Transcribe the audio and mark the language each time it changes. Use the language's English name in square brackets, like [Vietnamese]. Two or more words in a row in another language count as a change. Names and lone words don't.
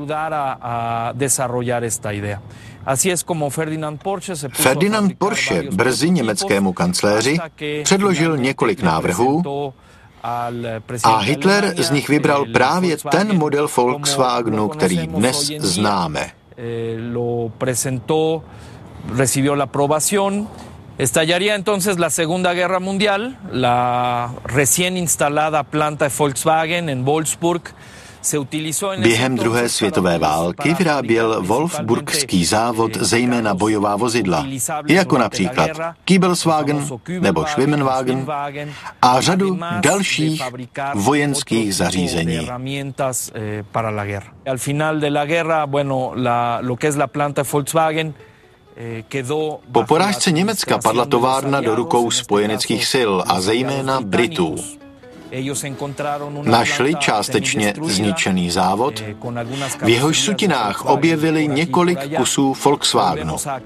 [Czech] Ferdinand Porsche brzy německému kancléři předložil několik návrhů a Hitler z nich vybral právě ten model Volkswagenu, který dnes známe. [Spanish] Estallaría entonces la Segunda Guerra Mundial, la recién instalada planta de Volkswagen en Wolfsburg. [Czech] Během druhé světové války vyráběl Wolfsburgský závod zejména bojová vozidla, jako například Kiebelswagen nebo Schwimmenwagen a řadu dalších vojenských zařízení. [Spanish] Al final de la guerra, bueno, lo que es la planta de Volkswagen. [Czech] Po porážce Německa padla továrna do rukou spojeneckých sil a zejména Britů. Našli částečně zničený závod, v jehož sutinách objevili několik kusů Volkswagenu.